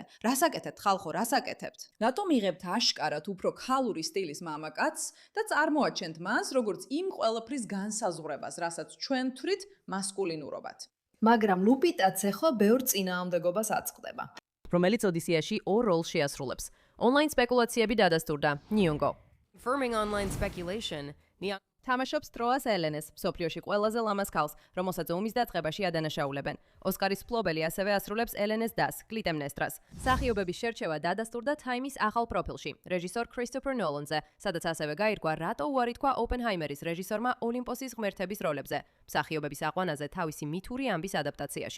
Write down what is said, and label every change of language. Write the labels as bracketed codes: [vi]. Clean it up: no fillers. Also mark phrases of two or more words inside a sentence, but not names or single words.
[ka] რას აკეთებთ, ხალხო, რას აკეთებთ? რატომ იღებთ აშკარად უფრო ქალური სტილის მამაკაცს და წარმოაჩენთ მას, როგორც იმ ყველაფრის განსაზღვრებას, რასაც ჩვენ ვთვლით მასკულინურობად? მაგრამ ლუპიტაც ახლა ბევრ წინააღმდეგობას აწყდება. რომელიც ოდისეაში 2 როლს შეასრულებს. Online სპეკულაციები დადასტურდა. Nyong'o. [en] Confirming online speculation. [ka] თამაშობს ტროას ელენეს, მსოფლიოში ყველაზე ლამაზ ქალს, რომელსაც ომის დაწყებაში ადანაშაულებენ. ოსკარის მფლობელი ასევე ასრულებს ელენეს დას, კლიტემნესტრას. მსახიობების შერჩევა დადასტურდა Time-ის ახალ პროფილში, რეჟისორ კრისტოფერ ნოლანზე, სადაც ასევე გაირკვა, რატო უარი თქვა ოპენჰაიმერის რეჟისორმა ოლიმპოსის ღმერთების როლებზე, მსახიობების აყვანაზე თავისი მითური ამბის ადაპტაციაში.